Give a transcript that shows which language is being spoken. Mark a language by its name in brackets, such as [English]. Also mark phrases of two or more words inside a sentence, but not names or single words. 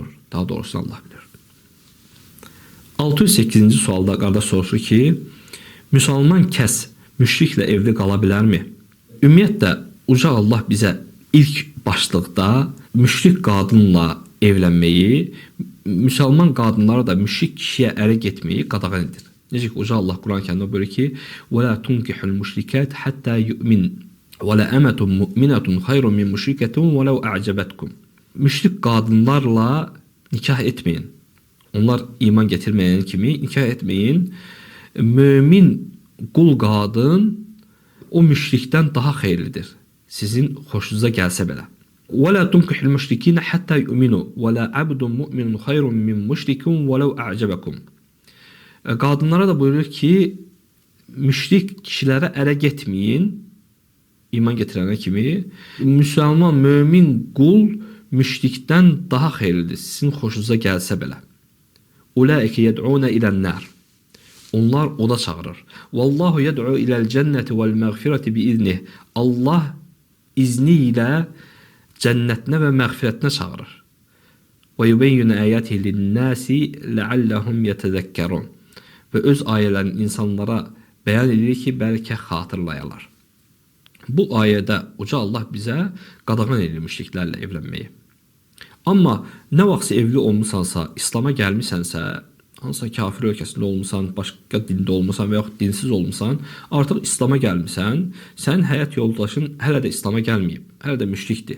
[Azerbaijani] Daha doğrusu Allah bilir. 608-ci sualda qardaş soruşur ki, müsəlman kəs müşriklə evli qala bilərmi? Ümumiyyətlə, Uca Allah bizə ilk başlıqda müşrik qadınla evlənməyi, müsəlman qadınlara da müşrik kişiyə ərə getməyi qadağan edir. Necə ki, Uca Allah Kur'an-ı Kerim'de buyuruyor ki, [Arabic] وَلَا تُنْكِحُ الْمُشْرِكَاتِ حَتَّى يُؤْمِنْ وَلَا أَمَةٌ مُؤْمِنَةٌ خَيْرٌ مِنْ مُشْرِكَةٍ وَلَوْ أَعْجَبَتْكُمْ. [Azerbaijani] Müşrik qadınlarla nikah etməyin. Onlar iman getirməyən kimi nikah etməyin. Mömin qul qadın o müşrikdən daha xeyirlidir. Sizin xoşunuza gəlsə belə. [Arabic] وَلَا تُنْكِحُ الْمُشْرِكِينَ حَتَّى يُؤْمِنُوا وَلَا عَبْدٌ مُؤْمِنٌ خَيْرٌ مِنْ مُشْرِكٍ وَلَوْ أَعْجَبَكُمْ. [Azerbaijani] Qadınlara da buyurur ki, müşrik kişilərə ərə getməyin, iman getirənə kimi. Müsəlman, mömin qul müşrikdən daha xeyirlidir, sizin xoşunuza gəlsə belə. [Arabic] أولئك يدعون إلى النار. [Azerbaijani] Onlar oda çağırır. [Arabic] والله يدعو إلى الجنة والمغفرة بإذنه. [Azerbaijani] Allah izni ilə cənnətinə və məğfirətinə çağırır. [Arabic] ويبين آياته للناس لعلهم يتذكرون. [Azerbaijani] Və öz ayələrini insanlara bəyan edir ki, bəlkə xatırlayalar. Bu ayədə Uca Allah bizə qadağan edir müşriklərlə evlənməyi. Amma nə vaxtsa evli olmusansa, İslam'a gəlmisənsə, hansısa kafir ölkəsində olmusan, başqa dində olmusan və yaxud dinsiz olmusan, artıq İslam'a gəlmisən, sənin həyat yoldaşın hələ də İslam'a gəlməyib, hələ də müşrikdir.